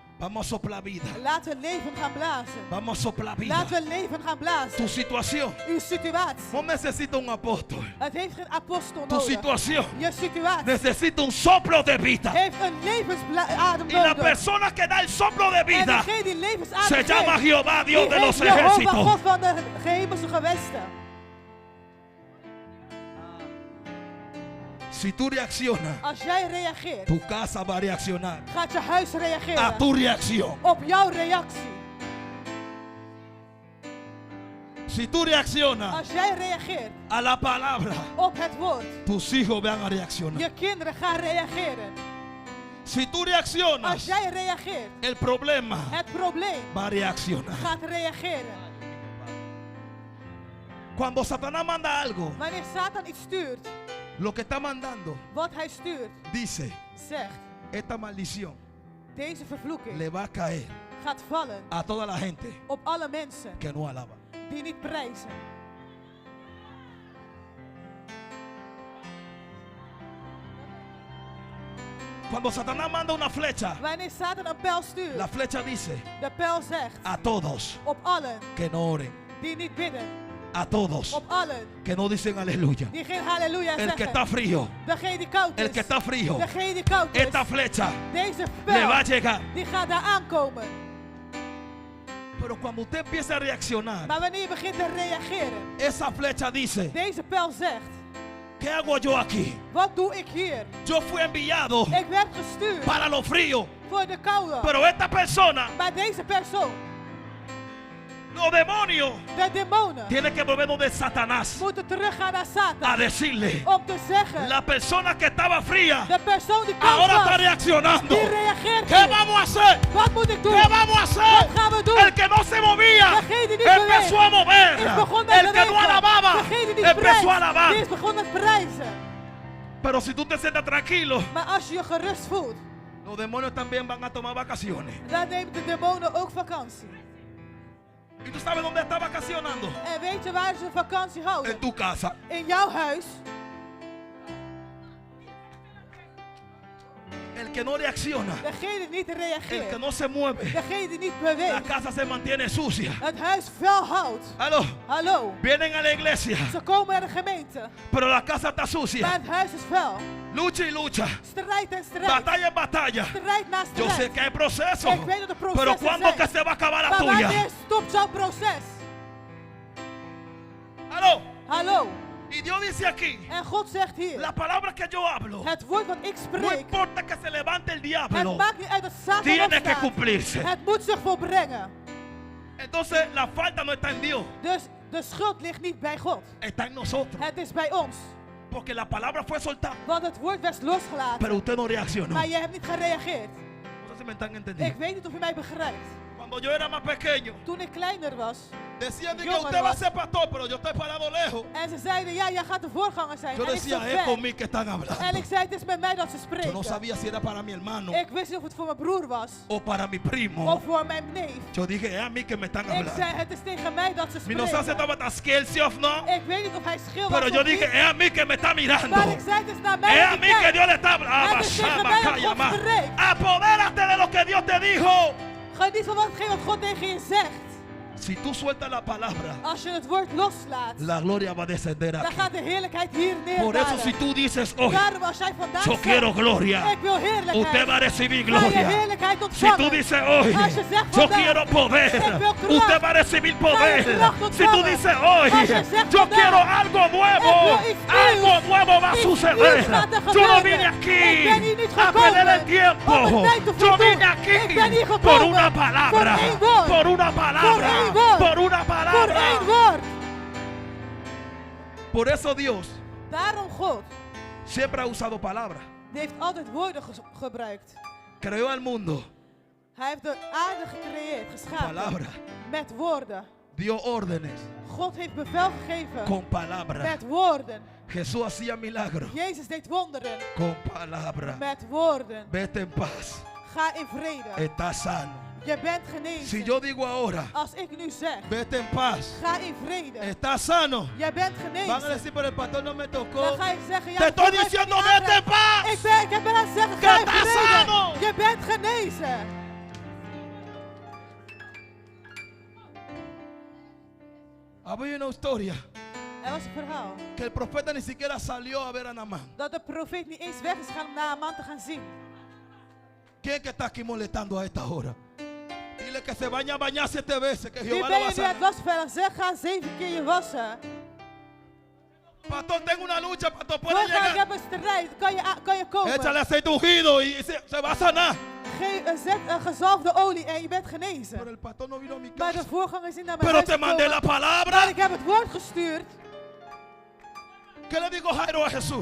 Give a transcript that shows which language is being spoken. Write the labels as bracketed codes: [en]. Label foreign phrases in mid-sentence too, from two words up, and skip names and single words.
[es] Vamos a soplar vida. [nl] Laten we leven gaan blazen. [es] Vamos a soplar vida. [nl] Laten we leven gaan blazen. [es] Tu situación [nl] Uw situatie. [es] no necesita un apóstol. [nl] Het heeft geen apostel [es] Tu [nl] nodig. [es] situación [nl] Je situatie [es] necesita un soplo de vida. [nl] heeft een levensadem [es] Y la [nl] nodig. [es] persona que da el soplo de [nl] En [es] vida [nl] degene die levensadem [es] se llama [nl] geeft, [es] Jehová, [nl] die [es] Dios de los [nl] heet Jehovah, [es] ejércitos. [nl] God van de hemelse gewesten. [es] Si tú reaccionas, [nl] Als jij reageert, [es] tu casa va a reaccionar [nl] gaat je huis [es] a [nl] reageren [es] tu reacción. [nl] op jouw reactie. [es] Si tú reaccionas [nl] Als jij reageert [es] a la palabra, [nl] op het woord, [es] tus hijos van a reaccionar. [nl] je kinderen gaan reageren. [es] Si tú [nl] Als [es] reaccionas, [nl] jij reageert, [es] el problema [nl] het probleem [es] va a reaccionar. [nl] gaat reageren. [es] Cuando Satanás manda algo, [nl] Wanneer Satan iets stuurt, [es] lo que está mandando [nl] wat hij stuurt, [es] dice, [nl] zegt, [es] esta maldición [nl] deze vervloeking [es] le va a caer [nl] gaat vallen [es] a toda la gente [nl] op alle mensen [es] que no alaba. [nl] die niet prijzen. [es] Cuando Satanás manda una flecha, [nl] Wanneer Satan een pijl stuurt, [es] la flecha dice [nl] de pijl zegt, [es] a todos [nl] op allen [es] que no oren, [nl] die niet bidden, [es] a todos [nl] op allen [es] que no dicen aleluya. [nl] die geen halleluja [es] El que está [nl] zeggen. [es] frío, [nl] Degene die koud [es] el [nl] is, [es] que está frío, [nl] degene die koud is, [es] esta flecha [nl] deze [es] le va a [nl] pijl, [es] llegar. [nl] die gaat daar aankomen. [es] Pero cuando usted empieza a reaccionar, [nl] Maar wanneer je begint te reageren, [es] esa flecha dice, [nl] deze pijl zegt, [es] ¿qué hago yo aquí? [nl] wat doe ik hier? [es] Yo fui enviado [nl] Ik werd gestuurd [es] para lo frío, [nl] voor de koude. [es] pero esta persona, [nl] Maar deze persoon, [es] los demonios, [nl] de demonen, [es] tiene que volver donde Satanás [nl] moeten teruggaan naar [es] a [nl] Satan. [es] decirle, [nl] Om te zeggen, [es] la persona que estaba fría [nl] de persoon die koud [es] ahora está [nl] was, [es] reaccionando. [nl] die reageert [es] ¿Qué [nl] nu. [es] vamos a hacer? [nl] Wat moet ik doen? [es] ¿Qué vamos a [nl] Wat [es] hacer? [nl] gaan we doen? [es] El que no se movía [nl] Degene die niet [es] empezó a mover. [nl] is begonnen met [es] El que no [nl] bewegen. [es] alababa [nl] Degene die [es] empezó a [nl] prijst, [es] alabar. [nl] die is begonnen met prijzen. [es] Pero si tú te sientas tranquilo, [nl] Maar als je je gerust voelt, [es] los demonios también van a tomar vacaciones. [nl] dan neemt de demonen ook vakantie. [es] ¿Y tú sabes dónde está vacacionando? [nl] En weet je waar ze vakantie houden? [es] En tu casa. [nl] In jouw huis. [es] El que no reacciona, [nl] Degene die niet [es] el que [nl] reageert. [es] no se mueve, [nl] Degene die niet [es] la [nl] beweegt. [es] casa se mantiene sucia. [nl] Het huis vuil houdt. [es] Aló, [nl] Hallo. [es] vienen a la iglesia, [nl] Ze komen naar de gemeente. [es] pero la casa está [nl] Maar [es] sucia. [nl] het huis is vuil. [es] Lucha y lucha, [nl] Strijd en strijd. [es] batalla en batalla. [nl] Strijd na [es] Yo sé [nl] strijd. [es] que hay procesos, [nl] Ik weet dat er [es] pero [nl] processen [es] ¿cuándo que [nl] zijn. [es] se va a acabar la [nl] Maar [es] tuya? [nl] wanneer stopt jouw proces? [es] Aló, [nl] Hallo. [es] y Dios dice aquí, [nl] En God zegt hier. [es] la palabra que yo hablo, [nl] Het woord wat ik [es] no [nl] spreek. [es] importa que se levante el [nl] Het [es] diablo, [nl] maakt niet uit dat Satan [es] tiene que [nl] opstaat. [es] cumplirse. [nl] Het moet zich volbrengen. [es] Entonces la falta no está en Dios, [nl] Dus de schuld ligt niet bij God. [es] está en nosotros. [nl] Het is bij ons. [es] Porque la palabra fue soltada, [nl] Want het woord werd losgelaten. [es] pero usted no reaccionó. [nl] Maar jij hebt niet gereageerd. [es] No sé si me están entendiendo. [nl] Ik weet niet of je mij begrijpt. [es] Cuando yo era más pequeño, [nl] Toen ik kleiner was. [es] decían de que [nl] Jonger [es] usted va a [nl] was. [es] ser pastor, pero yo estoy parado lejos. [nl] En ze zeiden, ja, jij gaat de voorganger zijn. [es] Yo [nl] En ik [es] decía, [nl] zat [es] es [nl] ver. [es] conmigo que están [nl] En [es] hablando. [nl] ik zei, het is met mij dat ze [es] Yo [nl] spreken. [es] no sabía si era para mi hermano [nl] Ik wist niet of het voor mijn broer was. [es] o para mi primo. [nl] Of voor mijn neef. [es] Yo dije, es a mí que me están [nl] Ik zei, [es] hablando. [nl] het is tegen mij dat ze [es] Mi no sé si [nl] spreken. [es] estaba tasquelsi of no, [nl] Ik weet niet of hij schil was [es] pero yo [nl] of [es] dije, [nl] niet. [es] es a mí que me está mirando. [nl] Maar ik zei, het is naar mij [es] Es [nl] dat [es] a [nl] hij [es] mí que [nl] kijkt. [es] Dios le está hablando. [nl] Het is tegen mij dat God spreekt. [es] Apodérate de lo que Dios te dijo. [nl] Geniet van watgene wat God tegen je zegt. [es] Si tú sueltas la palabra, [nl] Als je het woord loslaat, [es] la gloria va a descender [nl] dan [es] aquí. [nl] gaat de heerlijkheid hier [es] Por eso si [nl] neerdalen. [es] tú dices hoy, [nl] Daarom als jij vandaag [es] yo [nl] zegt, [es] quiero gloria, [nl] ik wil heerlijkheid, [es] usted va a recibir [nl] ga je [es] gloria. [nl] heerlijkheid [es] Si [nl] ontvangen. [es] tú dices hoy, [nl] Als je zegt [es] yo [nl] vandaag, [es] quiero poder, [nl] ik wil kracht, [es] usted va a recibir poder. [nl] ga je kracht [es] Si tú [nl] ontvangen. [es] dices hoy, [nl] Als je zegt [es] yo [nl] vandaag, [es] quiero algo nuevo, [nl] ik wil iets nieuws, [es] algo nuevo va a [nl] iets [es] suceder. [nl] nieuws gaat er [es] Yo no [nl] gebeuren. [es] vine [nl] Ik ben hier [es] aquí [nl] niet [es] a [nl] gekomen [es] perder el tiempo. [nl] om het tijd te [es] Yo [nl] verdoen. [es] vine aquí [nl] Ik ben hier [es] por [nl] gekomen [es] una palabra, [nl] voor één woord. [es] por una palabra, [nl] één woord. [es] por una [nl] Voor [es] palabra. [nl] één woord. [es] Por eso Dios [nl] Daarom God, [es] siempre ha usado palabras. [nl] die heeft altijd woorden gebruikt. [es] Creó al mundo, [nl] Hij heeft de aarde gecreëerd, geschapen. [es] palabra. [nl] Met woorden. [es] Dio órdenes [nl] God heeft bevel gegeven. [es] con palabras. [nl] Met woorden. [es] Jesús hacía milagros [nl] Jezus deed wonderen. [es] con palabras. [nl] Met woorden. [es] Vete en paz, [nl] Ga in vrede. [es] estás sano. [nl] Je bent genezen. [es] Si yo digo ahora, [nl] Als ik nu zeg, [es] vete en paz, [nl] ga in vrede. [es] estás sano. [nl] Je bent [es] Van a [nl] genezen. [es] decir, pero el pastor no me tocó. [nl] Dan ga je zeggen, ja, [es] Te estoy [nl] God heeft [es] diciendo, [nl] me niet [es] vete en [nl] aangeraakt. [es] paz. [nl] Ik ben aan het zeggen, [es] Que [nl] ga in [es] estás [nl] vrede. [es] sano. [nl] Je bent genezen. [es] Había una historia [nl] Er was een verhaal [es] que el profeta ni siquiera salió a ver a Naamán. [nl] dat de profeet niet eens weg is gegaan om Naaman te gaan zien. [es] ¿Quién que está aquí molestando a esta hora? Dile que se vaya a bañar 7 veces, que [nl] Wie [es] Jehová lo [nl] ben [es] va a [nl] je nu aan het [es] sanar. [nl] wasvellen? Zeg, ga 7 keer je wassen. [es] Pastor, tengo una lucha, pastor, puede [nl] Gewoon gaan, ik [es] llegar. [nl] heb een strijd. Kan je komen? [es] Échale aceite ungido y se va a sanar. [nl] Zet een gezalfde olie en je bent genezen. [es] Pero el pastor no vino a mi [nl] Maar [es] casa. [nl] de voorganger is niet naar mijn [es] Pero [nl] huis [es] te mandé la [nl] gekomen. [es] palabra. [nl] Maar ik heb het woord gestuurd. [es] ¿Qué le digo Jairo a Jesús?